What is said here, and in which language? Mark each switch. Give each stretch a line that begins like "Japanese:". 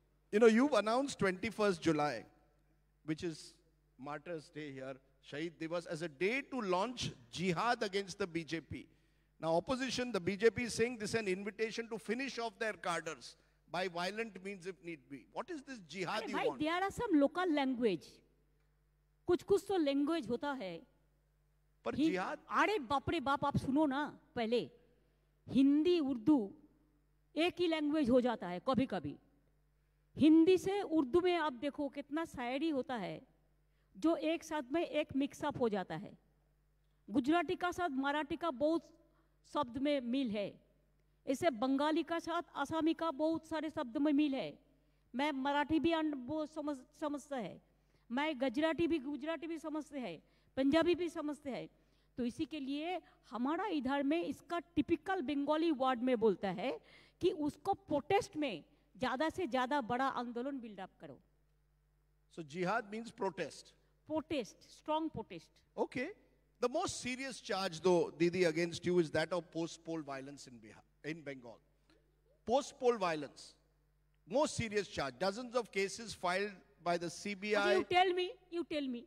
English: You know, you've announced 21st July, which is Martyrs' Day here, Shahid Divas, as a day to launch jihad against the BJP. Now, opposition, the BJP is saying this is an invitation to finish off their cadres by violent means if need be. What is this jihad you want? There are some local language.
Hindi: कुछ तो language होता है. पर jihad? अरे बाप रे बाप, आप सुनो ना पहले. हिंदी उर्दू एक ही लैंग्वेज हो जाता है कभी कभी. हिंदी से उर्दू में आप देखो कितना शायरी होता है जो एक साथ में एक मिक्सअप हो जाता है. गुजराती का साथ मराठी का बहुत शब्द में मिल है. ऐसे बंगाली का साथ आसामी का बहुत सारे शब्द में मिल है. मैं मराठी भी वो समझता है, मैं गुजराती भी समझते हैं, पंजाबी भी समझते हैं. तो इसी के लिए हमारा इधर में इसका टिपिकल बंगाली वर्ड में बोलता है कि उसको प्रोटेस्ट में ज़्यादा से ज़्यादा बड़ा आंदोलन बिल्डअप करो.
English: So jihad means protest. Protest, strong protest. Okay. The most serious charge, though, Didi, against you is that of post-poll violence in Bengal. Post-poll violence, most serious charge. Dozens of cases filed by the CBI. Okay, you tell me.